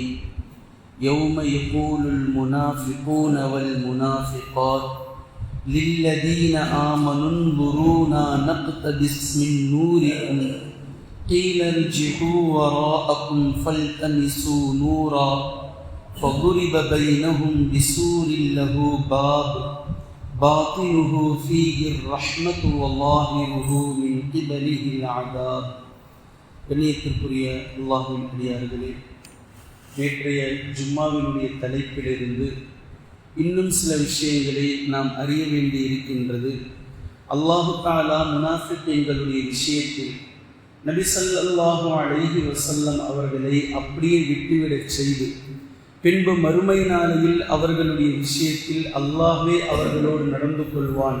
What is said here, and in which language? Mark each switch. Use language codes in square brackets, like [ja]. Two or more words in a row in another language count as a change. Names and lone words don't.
[ar] يوم يقول المنافقون والمنافقات للذين آمنوا انظرونا نقتبس من نوركم قيل ارجعوا وراءكم فالتمسوا نورا فضرب بينهم بسور له باب باطنه فيه الرحمة وظاهره من قبله العذاب. [ta] கண்ணியத்திற்குரிய அல்லாஹ்வின் அடியார்களே, நேற்றைய ஜும்மாவினுடைய தலைப்பிலிருந்து இன்னும் சில விஷயங்களை நாம் அறிய வேண்டி இருக்கின்றது. அல்லாஹு தஆலா முனாஃபிக்குகளுடைய விஷயத்தில் நபி [ar] صلى الله عليه وسلم [ta] அவர்களை அப்படியே விட்டுவிடச் செய்து பின்பு மறுமை நாளையில் அவர்களுடைய விஷயத்தில் அல்லாஹ்வே அவர்களோடு நடந்து கொள்வான்.